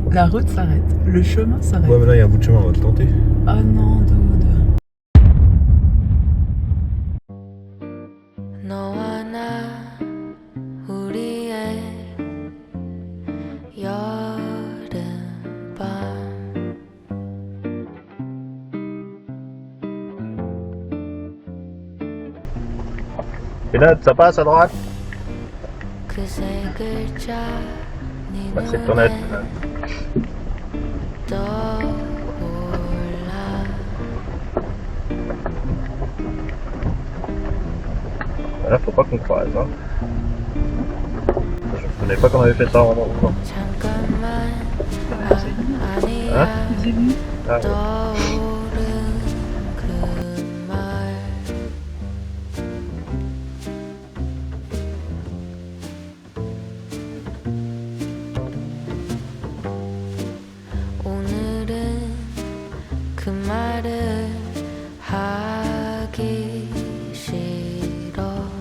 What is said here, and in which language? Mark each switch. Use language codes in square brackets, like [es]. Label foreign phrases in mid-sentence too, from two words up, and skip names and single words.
[fr] La route s'arrête, le chemin s'arrête. Ouais, mais là, il y a un bout de chemin, on va le tenter. Oh non, dude. [ko] 너와 나 우리의 여름밤 [fr] Pénètre, ça passe à droite. [ko] 그 세 글자 네 [fr] Bah, c'est ton aide. [ko] 눈에 떠올라 [fr] Là, faut pas qu'on croise. Hein. Je connais pas qu'on avait fait ça vraiment. Quoi. [ko] 잠깐만 [fr] Hein? [ko] 아니야 [fr] Ah, ouais. [ko] 떠오른 그말 오늘은 그 말을 하기 싫어